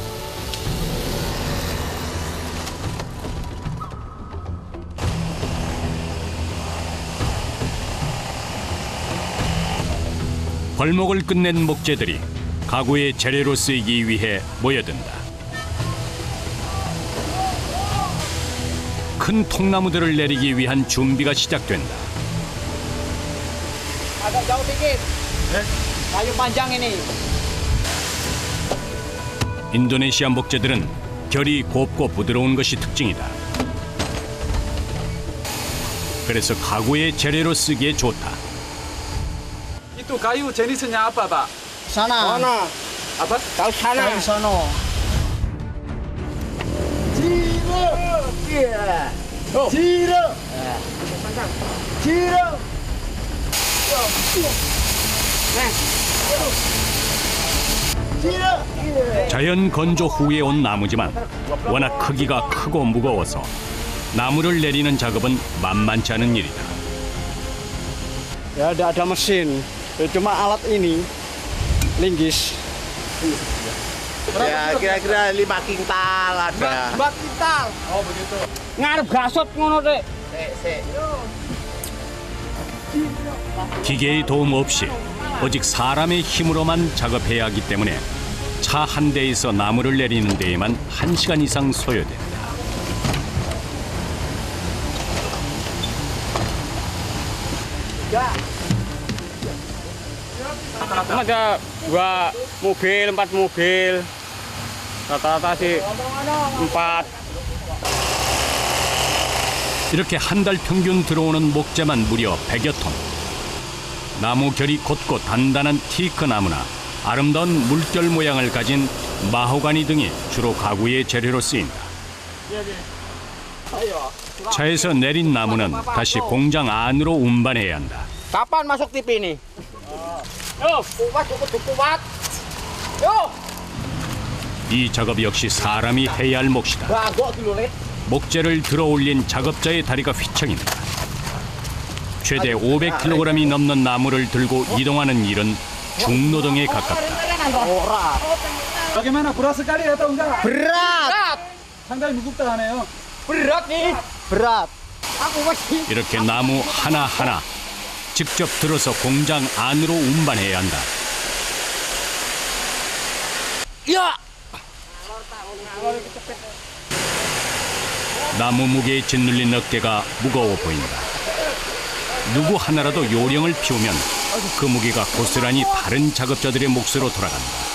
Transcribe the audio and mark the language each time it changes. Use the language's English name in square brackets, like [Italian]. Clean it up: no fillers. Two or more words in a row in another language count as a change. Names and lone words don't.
[Korean] 벌목을 끝낸 목재들이 가구의 재료로 쓰이기 위해 모여든다. 큰 통나무들을 내리기 위한 준비가 시작된다. [Indonesian] Agak jauh dikit. Kayu panjang ini. [Korean] 인도네시아 목재들은 결이 곱고 부드러운 것이 특징이다. 그래서 가구의 재료로 쓰기에 좋다. [Indonesian] Itu kayu jenisnya apa, Pak? Sana. Apa? Kayu sana. Kayu sono. Ciro. Iya. Ciro. Ciro. [Korean] 자연 건조 후에 온 나무지만 워낙 크기가 크고 무거워서 나무를 내리는 작업은 만만치 않은 일이다. [Indonesian] Ya, tidak ada mesin, cuma alat ini, linggis. Ya kira-kira 5 kintal ada. 2 kintal. Oh begitu. [Javanese] Ngarep gasot ngono dek. [Korean] 기계의 도움 없이 오직 사람의 힘으로만 작업해야 하기 때문에 차 한 대에서 나무를 내리는 데에만 1시간 이상 소요된다. [Indonesian] Ada 2 mobil, 4 mobil, rata-rata sih 4. [Korean] 이렇게 한 달 평균 들어오는 목재만 무려 100여 톤. 나무 결이 곧고 단단한 티크 나무나 아름다운 물결 모양을 가진 마호가니 등이 주로 가구의 재료로 쓰인다. 차에서 내린 나무는 다시 공장 안으로 운반해야 한다. [Indonesian] Kapan masuk TV ini? Yo, kuat, kuat. Yo. [Korean] 이 작업 역시 사람이 해야 할 몫이다. [Indonesian] Bagok dulu, Lid. [Korean] 목재를 들어 올린 작업자의 다리가 휘청인다. 최대 500kg이 넘는 나무를 들고 이동하는 일은 중노동에 가깝다. [Indonesian] Bagaimana, berat sekali atau enggak? Berat. [Korean] 상당히 무겁다 하네요. [Indonesian] Berat nih. Berat. Aku masih. [Korean] 이렇게 나무 하나하나 직접 들어서 공장 안으로 운반해야 한다. [Indonesian] Ya. [Korean] 나무 무게에 짓눌린 어깨가 무거워 보인다. 누구 하나라도 요령을 피우면 그 무게가 고스란히 다른 작업자들의 몫으로 돌아간다.